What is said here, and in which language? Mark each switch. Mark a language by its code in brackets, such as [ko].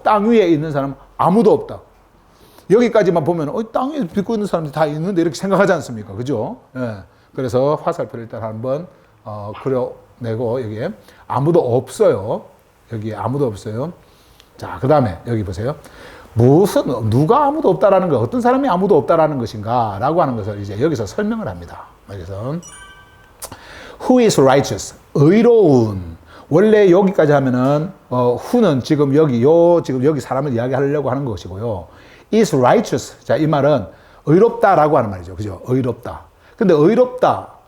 [ko] 땅 위에 있는 사람 아무도 없다. 여기까지만 보면 땅에 딛고 있는 사람들이 다 있는데 이렇게 생각하지 않습니까? 그죠? 예. 그래서 화살표를 일단 한번 그려내고 여기에 아무도 없어요. 여기에 아무도 없어요. 자, 그 다음에 여기 보세요. 누가 아무도 없다라는 거, 어떤 사람이 아무도 없다라는 것인가 라고 하는 것을 이제 여기서 설명을 합니다. 그래서 [en] Who is righteous? [ko] 의로운. 원래 여기까지 하면은 who는 지금 여기 사람을 이야기하려고 하는 것이고요. [en] is righteous. [ko] 자, 이 말은 의롭다라고 하는 말이죠. 그죠? 의롭다. 근데 의롭다.